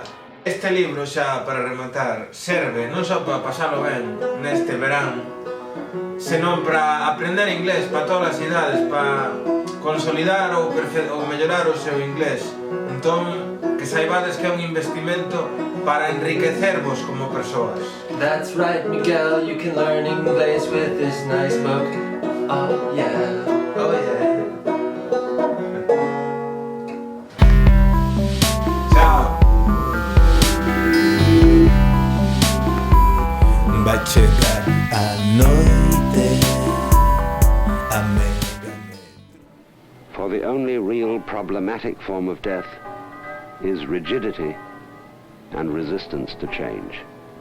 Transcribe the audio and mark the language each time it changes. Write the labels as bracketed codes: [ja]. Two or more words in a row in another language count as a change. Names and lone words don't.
[gl] Este libro, xa para rematar, serve non só para pasalo ben neste verán, senón para aprender inglés para todas as idades, para consolidar ou mellorar o seu inglés. Entón, que saibades que é un investimento para enriquecervos como persoas. [en] That's right, Miguel, you can learn English with this nice book. Oh yeah, oh yeah. [gl] Chao. Vai chegar a noite, a mega. [en] For the only real problematic form of death is rigidity and resistance to change.